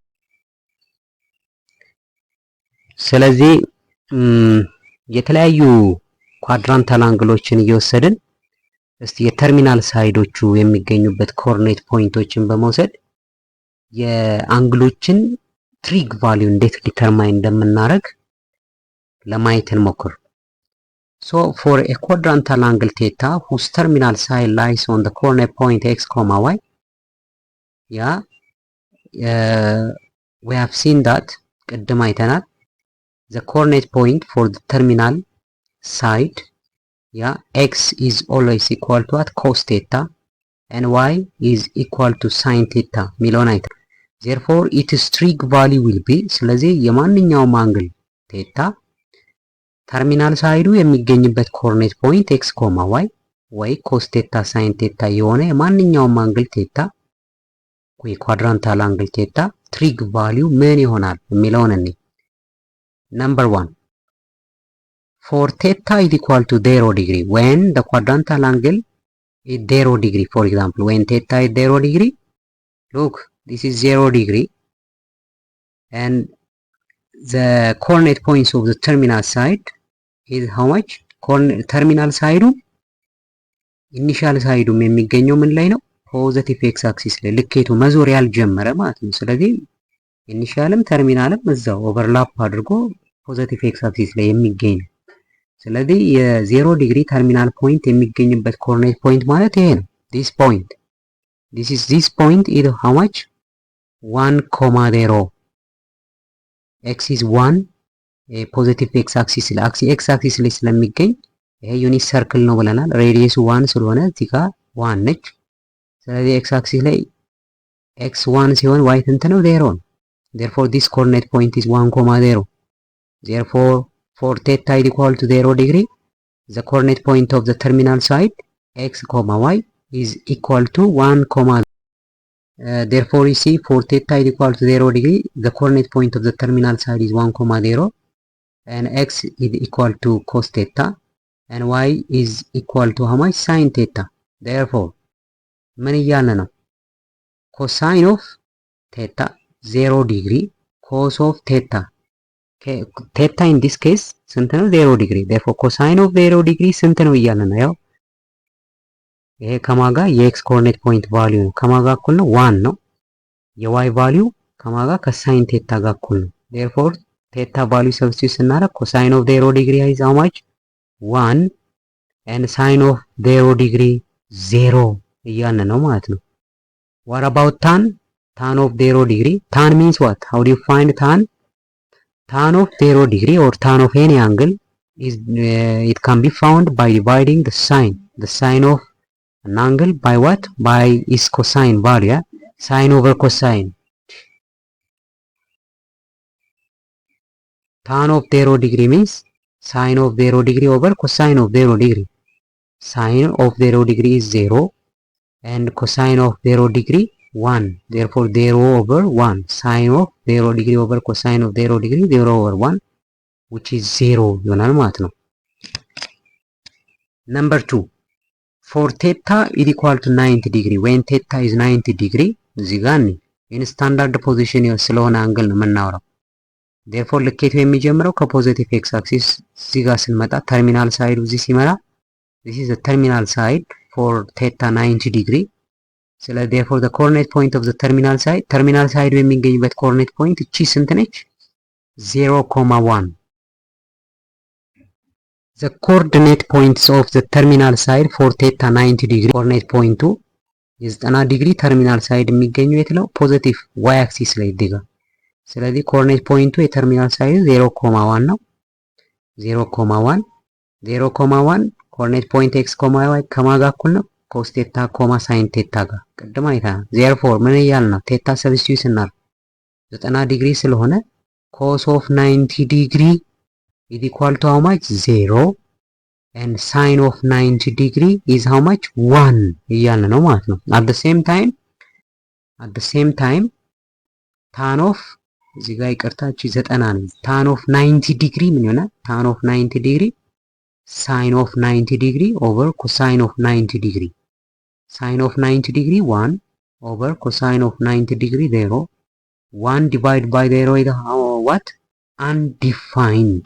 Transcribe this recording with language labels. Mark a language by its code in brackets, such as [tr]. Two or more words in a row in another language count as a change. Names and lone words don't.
[am] ስለዚህ የተለያዩ ኳድራንታል አንግሎችን እየወሰድን እስቲ የተርሚናል ሳይዶቹ የሚገኙበት ኮኦርዲኔት ፖይንቶችን በመውሰድ የአንግሎችን ትሪግ ቫልዩ እንዴት ዲተርማይን እንደምናደርግ ለማየት እንሞክር። [en] So for a quadrantal angle theta whose terminal side lies on the coordinate point x, y, we have seen that [am] ቅድም አይተናል [en] the coordinate point for the terminal side x is always equal to cos theta and y is equal to sin theta [am] ሚለውን አይተናል። [en] therefore its trig value will be [am] ስለዚህ የማንኛውም አንግል ቴታ ተርሚናል ሳይዱ የሚገኝበት ኮኦርዲኔት ፖይንት x y ወይ ኮስ ቴታ ሳይን ቴታ የሆነ የማንኛውም አንግል ቴታ ወይ ኳድራንታል አንግል ቴታ ትሪግ ቫልዩ ምን ይሆናል የሚለውን እንይ። [en] Number 1, for theta is equal to 0 degree when the quadrantal angle is 0 degree. For example, when theta is 0 degree, look, this is 0 degree and the coordinate points of the terminal side is how much? terminal side initial side [am] የሚገኘው ምን ላይ ነው? ፖዚቲቭ ኤክስ አክሲስ ላይ ልኬቱ መዞር ያልጀመረ ማለት ነው። ስለዚህ ኢኒሻልም ተርሚናልም እዛው ኦቨርላፕ አድርጎ ፖዚቲቭ ኤክስ አክሲስ ላይ የሚገኝ ነው። ስለዚህ የ0 ዲግሪ ተርሚናል ፖይንት የሚገኝበት ኮኦርዲኔት ፖይንት ማለት ይሄ ነው። [en] this point, this point is how much? 1,0 x is 1 [am] ፖዚቲቭ ኤክስ አክሲስ ላይ ኤክስ አክሲስ ላይ ስለሚገኝ ይሄ ዩኒት ሰርክል ነው ብለናል። ሬዲየሱ 1 ስለሆነ እዚህ ጋር 1 ነች። ስለዚህ ኤክስ አክሲስ ላይ x 1 ሲሆን y ስንት ነው? [en] 0 ነው። therefore this coordinate point is 1,0. therefore for theta is equal to 0 degree the coordinate point of the terminal side x, y is equal to 1,0. therefore you see for theta is equal to 0 degree the coordinate point of the terminal side is 1,0 and x is equal to cos theta and y is equal to how much? Sin theta. therefore [am] ምን እያለ ነው? [en] cosine of theta 0 degree cos of theta theta in this case [am] ስንት ነው? [en] 0 degree. therefore cosine of 0 degree [am] ስንት ነው እያለ ነው? ያው ይሄ ከማጋ የx [en] coordinate point value [am] ነው። ከማጋ እኩል ነው? 1 ነው። የy value ከማጋ ከሳይን ቴታ ጋር እኩል ነው። [en] therefore theta value substitute ስናደርግ cosine of 0 degree is how much? 1 and sin of 0 degree 0 [am] እያለ ነው ማለት ነው። [en] what about tan? tan of 0 degree, tan means what? how do you find tan? tan of 0 degree or tan of any angle is it can be found by dividing the sine of an angle by what? by its cosine value. Sine over cosine. tan of 0 degree means Sine of 0 degree over cosine of 0 degree. Sine of 0 degree is 0 and cosine of 0 degree 1. Therefore 0 over 1. Sine of 0 degree over cosine of 0 degree 0 over 1, which is 0 [am] ይሆናል ማለት ነው። [en] Number 2. For theta is equal to 90 degree. When theta is 90 degree, [am] እዚህ ጋር [en] in standard position [am] ስለሆነ አንግል ነው የምናወራው። Therefore ልኬቱ የሚጀምረው ከፖዚቲቭ ኤክስ አክሲስ እዚህ ጋር ስንመጣ ተርሚናል ሳይዱ እዚህ ሲመራ [en] this is the terminal side for theta 90 degree. ስለዚህ therefore the coordinate point of the terminal side የሚገኝበት coordinate point [am] እቺ ስንት ነች? [en] 0,1. The coordinate points of the terminal side for theta 90 degree coordinate point [am] የ90 ዲግሪ ተርሚናል ሳይድ የሚገኘው የት ነው? ፖዚቲቭ y አክሲስ ላይ ይገኛል። ስለዚህ ኮኦርዲኔት ፖይንቱ የተርሚናል ሳይድ 0,1 ነው። 0,1 ኮኦርዲኔት ፖይንት x, y ከማጋ እኩል ነው? ኮስ ቴታ ኮማ ሳይን ቴታ ጋር ቅድም አይተናል። ዜርፎር ምን እያልን ነው? ቴታ ሰብስቲዩት ስናደርግ 90 ዲግሪ ስለሆነ [en] cos of 90 ዲግሪ is equal to how much? 0 and sine of 90 degree is how much? 1 [am] እያልን ነው ማለት ነው። [en] at the same time tan of [am] እዚህ ጋር ይቅርታች 90 ነው። [en] tan of 90 degree [am] ምን ይሆናል? [en] tan of 90 degree sine of 90 degree over cosine of 90 degree. Sine of 90 degree 1 over cosine of 90 degree 0. 1 divided by 0 is what? Undefined.